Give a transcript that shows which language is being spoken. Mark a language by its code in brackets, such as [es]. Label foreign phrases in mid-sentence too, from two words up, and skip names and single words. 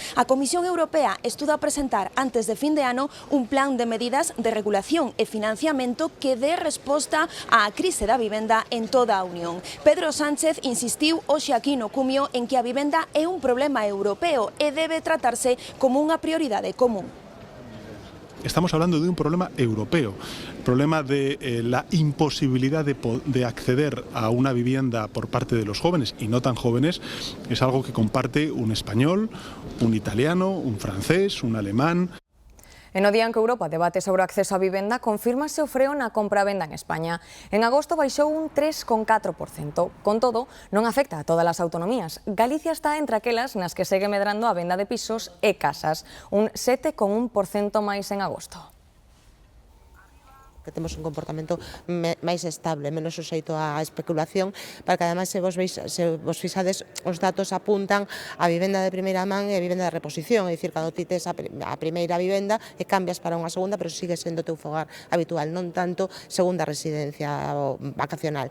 [gl] A Comisión Europea estuda presentar antes de fin de ano un plan de medidas de regulación e financiamento que dé resposta á crise da vivenda en toda a Unión. Pedro Sánchez insistiu hoxe aquí no Cumio en que a vivenda é un problema europeo e debe tratarse como unha prioridade común. [es] Estamos hablando de un problema europeo, problema de la imposibilidad de acceder a una vivienda por parte de los jóvenes y no tan jóvenes. Es algo que comparte un español, un italiano, un francés, un alemán. [gl] E no día en que Europa debate sobre o acceso á vivenda, confírmase o freo na compra-venda en España. En agosto baixou un 3,4%. Con todo, non afecta a todas as autonomías. Galicia está entre aquelas nas que segue medrando a venda de pisos e casas, un 7,1% máis en agosto. Que temos un comportamento máis estable, menos suxeito á especulación, para que ademais se vos fixades, os datos apuntan a vivenda de primeira man e a vivenda de reposición, é dicir, cando ti tes a primeira vivenda e cambias para unha segunda, pero sigue sendo o teu fogar habitual, non tanto segunda residencia vacacional.